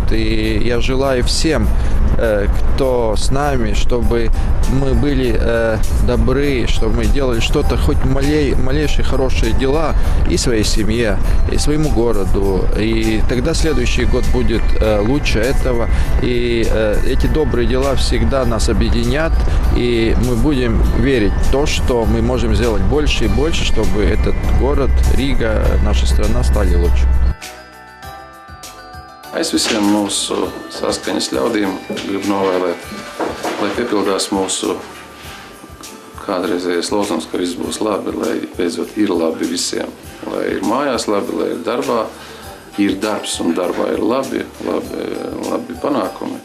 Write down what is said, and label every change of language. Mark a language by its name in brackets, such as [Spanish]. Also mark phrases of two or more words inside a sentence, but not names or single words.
[Russian] И я желаю всем, кто с нами, чтобы мы были добры, чтобы мы делали что-то, хоть малейшие хорошие дела и своей семье, и своему городу. И тогда следующий год будет лучше этого. И эти добрые дела всегда нас объединят, и мы будем верить в то, что мы можем сделать больше и больше, чтобы этот город, Рīga, наша страна стали лучше. [Latvian] Es visiem mūsu saskaņas ļaudīm gribu novēlēt, lai piepildās mūsu kādreizējais lozungs, ka viss būs labi, lai beidzot ir labi visiem. Lai ir mājās labi, lai ir darbā, ir darbs un darbā ir labi panākumi.